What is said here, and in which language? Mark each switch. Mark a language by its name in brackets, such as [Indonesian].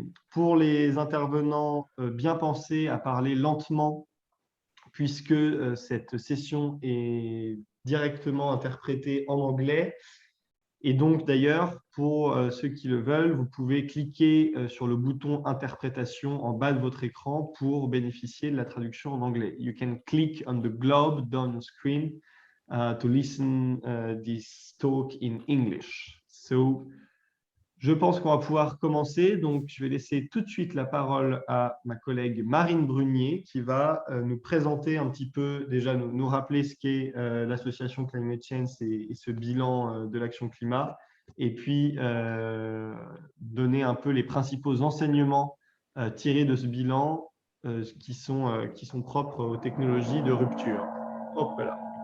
[French] Pour les intervenants, bien penser à parler lentement, puisque cette session est directement interprétée en anglais. Et donc, d'ailleurs, pour ceux qui le veulent, vous pouvez cliquer sur le bouton interprétation en bas de votre écran pour bénéficier de la traduction en anglais. [English] You can click on the globe down the screen to listen this talk in English. [French] So, je pense qu'on va pouvoir commencer. Donc, je vais laisser tout de suite la parole à ma collègue Marine Brunier qui va nous présenter un petit peu, déjà nous rappeler ce qu'est l'association Climate Change et ce bilan de l'action climat, et puis donner un peu les principaux enseignements tirés de ce bilan qui sont propres aux technologies de rupture. Hop là.